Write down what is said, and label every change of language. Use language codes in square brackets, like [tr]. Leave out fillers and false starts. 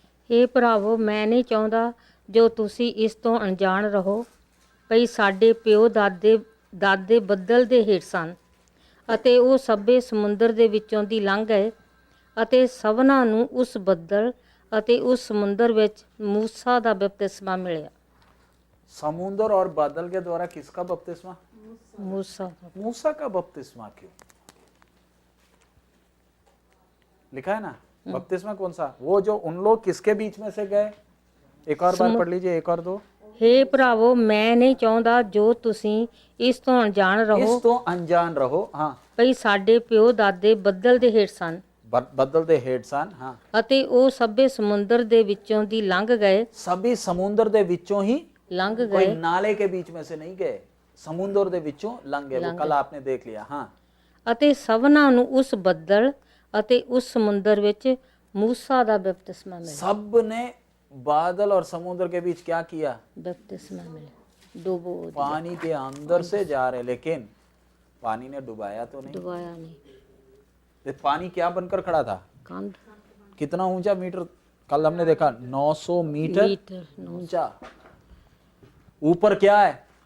[pa] हे ਭਰਾਵੋ, ਮੈਂ ਨਹੀਂ ਚਾਹੁੰਦਾ ਜੋ ਤੁਸੀਂ ਇਸ ਤੋਂ ਅਣਜਾਣ ਰਹੋ ਭਈ ਸਾਡੇ ਪਿਓ ਦਾਦੇ ਬੱਦਲ ਦੇ ਹੇਠ ਸਨ ਅਤੇ ਉਹ ਸਭੇ ਸਮੁੰਦਰ ਦੇ ਵਿੱਚੋਂ ਦੀ ਲੰਘ ਗਏ ਅਤੇ ਸਭਨਾਂ ਨੂੰ ਉਸ ਬੱਦਲ ਅਤੇ ਉਸ ਸਮੁੰਦਰ ਵਿੱਚ मूसा ਦਾ ਬਪਤਿਸਮਾ ਮਿਲਿਆ। [hi] समुद्र और बादल के द्वारा किसका बपतिस्मा? मूसा का बपतिस्मा। क्यों लिखा है ना बपतिस्मा कौन सा? वो जो उन लोग किसके बीच में से गए? एक और बार पढ़ लीजिए 1 और 2। [pa] हे ਭਰਾਵੋ, ਮੈਂ ਨਹੀਂ ਚਾਹੁੰਦਾ ਜੋ ਤੁਸੀਂ ਇਸ ਤੋਂ ਅਣਜਾਣ ਰਹੋ। इस तो अनजान रहो। हाँ ਭਈ ਸਾਡੇ ਪਿਓ ਦਾਦੇ ਬੱਦਲ ਦੇ ਹੇਠ ਸਨ बदल दे हेठ सन। हाँ ਅਤੇ ਉਹ ਸਭੇ ਸਮੁੰਦਰ ਦੇ ਵਿੱਚੋਂ ਦੀ ਲੰਘ ਗਏ। सभी समुद्र दे विचों ही लंघ [hi] कोई गए। नाले के बीच में से नहीं गए, [pa] समुद्र दे विचों लंघ गए। [hi] वो कल आपने देख लिया। हाँ [pa] ਅਤੇ ਸਭਨਾਂ ਨੂੰ ਉਸ ਬੱਦਲ ਅਤੇ ਉਸ ਸਮੁੰਦਰ ਵਿੱਚ मूसा ਦਾ ਬਪਤਿਸਮਾ ਮਿਲਿਆ। [hi] सब ने बादल और समुद्र के बीच क्या किया? बपतिस्मा मिला। डुबो पानी के अंदर से जा रहे, लेकिन पानी ने डुबाया तो नहीं। डुबाया नहीं। तो पानी क्या बनकर खड़ा था? कंध। कितना ऊंचा मीटर? कल हमने देखा 900 मीटर ऊंचा। ऊपर क्या है?